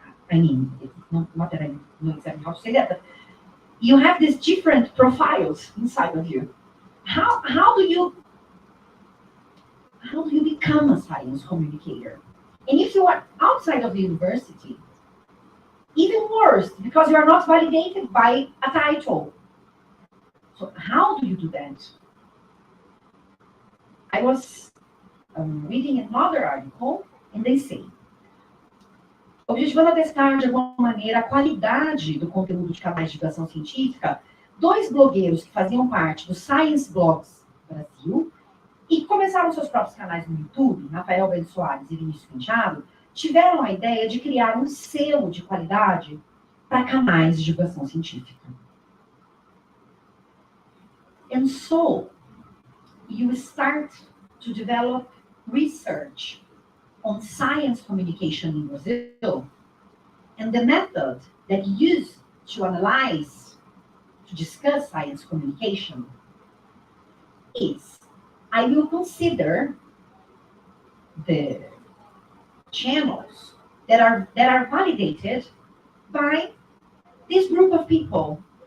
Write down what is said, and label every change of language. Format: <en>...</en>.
<en>I mean, it's not that I know exactly how to say that, but you have these different profiles inside of you. How do you become a science communicator? And if you are outside of the university, even worse, because you are not validated by a title. So how do you do that? I was reading another article, and they say,</en> <pt>objetivando a testar de alguma maneira a qualidade do conteúdo de canais de divulgação científica, 2 blogueiros que faziam parte do Science Blogs Brasil e começaram seus próprios canais no YouTube, Rafael Bento Soares e Vinícius Penteado, tiveram a ideia de criar um selo de qualidade para canais de divulgação científica.</pt> <en>And so, you start to develop research on science communication in Brazil, and the method that you use to analyze, to discuss science communication is, I will consider the channels that are validated by this group of people.</en>